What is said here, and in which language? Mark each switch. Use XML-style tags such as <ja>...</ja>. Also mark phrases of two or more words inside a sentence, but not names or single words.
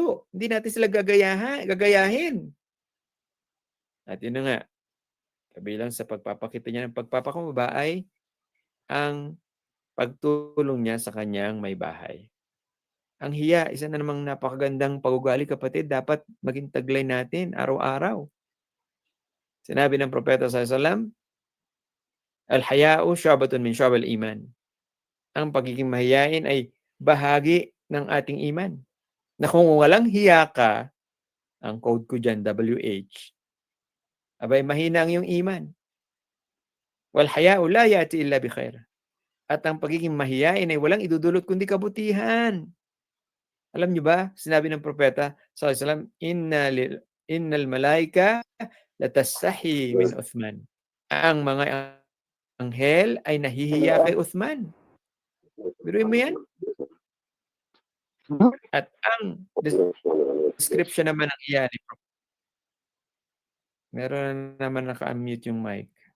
<tl>Hindi natin sila gagayahin. At yun na nga, kabilang sa pagpapakita niya ng pagpapakumbaba ay ang pagtulong niya sa kanyang may bahay. Ang hiya, isa na namang napakagandang pag-ugali, kapatid, dapat maging taglay natin araw-araw. Sinabi ng propeta</tl> <ar>صلى الله عليه وسلم الحياء شعبة من شعب الإيمان."</ar> <tl>Ang pagiging mahiyain ay bahagi ng ating iman. Na kung walang hiya ka, ang code ko diyan, WH, abay mahina ang iyong iman.</tl> <ar>والحياء لا يأتي إلا بخير.</ar> <tl>At ang pagiging mahiyain ay walang idudulot kundi kabutihan. Alam niyo ba, sinabi ng propeta</tl> <ar>صلى الله عليه وسلم إن الملائكة لتستحي من عثمان.</ar> <tl>Ang mga anghel ay nahihiya kay Uthman. Biruin mo yan? At ang description naman ng hiya ni Meron naman naka-unmute yung mic.</tl>